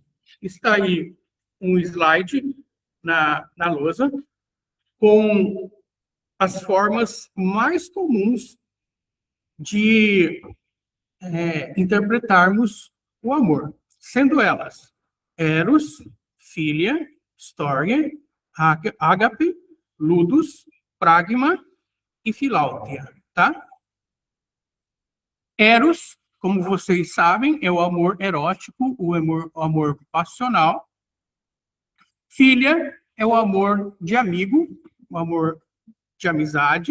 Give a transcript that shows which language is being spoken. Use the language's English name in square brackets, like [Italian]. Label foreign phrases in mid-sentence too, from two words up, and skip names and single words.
[Portuguese] Está aí um slide na lousa com as formas mais comuns de interpretarmos o amor, sendo elas eros, filia, storge, ágape, ludus, pragma e filáutia, tá? Eros, como vocês sabem, é o amor erótico, o amor passional. Filia é o amor de amigo, o amor de amizade.